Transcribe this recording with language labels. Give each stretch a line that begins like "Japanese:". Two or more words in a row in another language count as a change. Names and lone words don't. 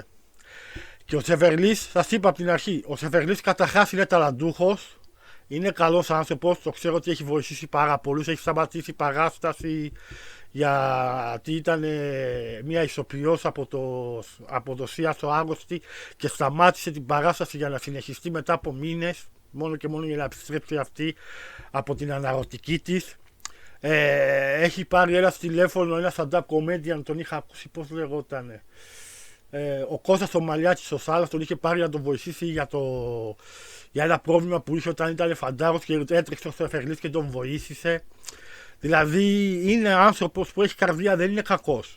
Greek: Και ο Σεφερλής, σας είπα από την αρχή, ο Σεφερλής καταρχάς είναι ταλαντούχος, είναι καλός άνθρωπος, το ξέρω ότι έχει βοηθήσει πάρα πολλούς, έχει σταματήσει παράσταση γιατί ήταν μια ηθοποιός από το ΣΥΑ στο Άγωστη και σταμάτησε την παράσταση για να συνεχιστεί μετά από μήνες, μόνο και μόνο για να επιστρέψει αυτή από την αναρωτική της. Έχει πάρει ένα τηλέφωνο, ένα
English: stand-up comedian,
Greek: τον είχα ακούσει, πώς λεγότανε. Ο Κώστας ο Μαλιάτης ο Σάλας τον είχε πάρει να τον βοηθήσει για ένα πρόβλημα που είχε όταν ήταν φαντάρος και έτρεξε ο Σεφερλής και τον βοήθησε. Δηλαδή είναι άνθρωπος που έχει καρδιά, δεν είναι κακός.